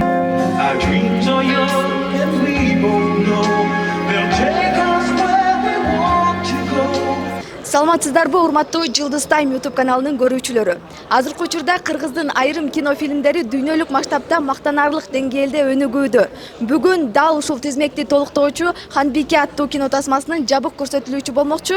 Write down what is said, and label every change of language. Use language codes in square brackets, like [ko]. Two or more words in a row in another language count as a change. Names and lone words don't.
[en] Our dreams are young and we both know they'll take us where we want to go. [ky] Саламатсыздарбы, урматтуу Жылдыз Тайм YouTube каналынын көрүүчүлөрү. Азыркы учурда Кыргыздын айрым кинофильмдери дүйнөлүк масштабта мактанарлык деңгээлде өнүгүүдө. Бүгүн дал ушул тизмекти толуктоочу Ханбике аттуу кино тасмасынын жабык көрсөтүлүүчү болмокчу.